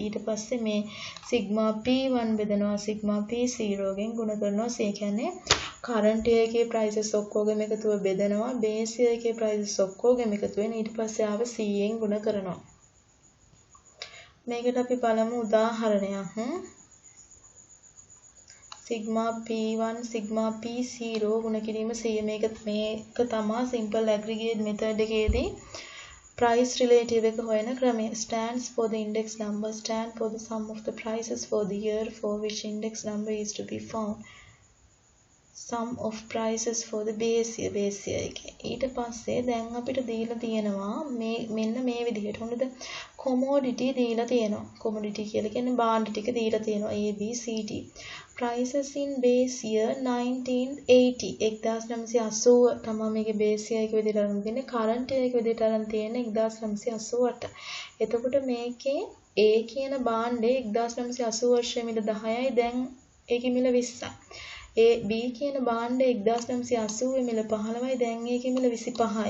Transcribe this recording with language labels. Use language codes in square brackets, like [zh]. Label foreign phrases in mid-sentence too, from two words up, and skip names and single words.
[si] ඊට පස්සේ මේ [en] sigma P1 [si] බෙදනවා [en] sigma P0 [si] ගෙන් ගුණ කරනවා. ඒ කියන්නේ [en] current year [si] එකේ prices ඔක්කොගෙම එකතුව බෙදනවා. [en] base year [si] එකේ prices ඔක්කොගෙම එකතු වෙන. ඊට පස්සේ ආව C යෙන් ගුණ කරනවා. මේකට අපි බලමු උදාහරණයක්. [en] sigma P1 sigma P0 [si] ගුණ කිරීම 100. මේක තමයි [en] simple aggregate method [si] එකේදී [en] price relative [si] එක හොයන ක්‍රමය. [en] Stands for the index number, stand for the sum of the prices for the year for which index number is to be found. Sum of prices for the base year එකේ. [si] ඊට පස්සේ දැන් අපිට දීලා තියෙනවා මෙන්න මේ විදිහට. හොඳද? commodity දීලා තියෙනවා. commodity කියලා කියන්නේ භාණ්ඩ ටික දීලා තියෙනවා. A B C D. [en] prices in base year 1980. [si] 1980 තමයි මේකේ [en] base year [si] එක විදිහට අරන් තියෙන්නේ. [en] current year [si] එක විදිහට අරන් තියෙන්නේ 1988. එතකොට මේකේ A කියන භාණ්ඩේ 1980 වර්ෂයේ මිල 10යි. දැන් ඒකේ මිල 20යි. B කියන භාණ්ඩය 1980 මිල 15යි දැන් ඒකේ මිල 25යි.